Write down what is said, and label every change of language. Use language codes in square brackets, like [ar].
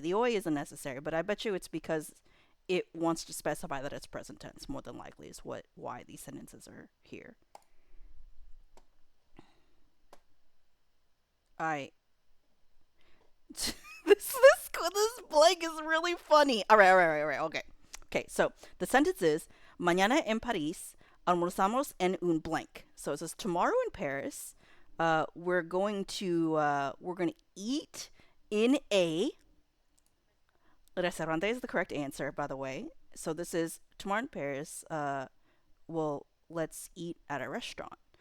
[en] The oi is unnecessary, but I bet you it's because it wants to specify that it's present tense more than likely is what why these sentences are here. I this blank is really funny. All right. Okay. Okay, so the sentence is [es] Mañana en París almorzamos en un [en] blank. So it says tomorrow in Paris, we're going to eat in a restaurante is the correct answer, by the way. So this is tomorrow in Paris. Well, let's eat at a restaurant.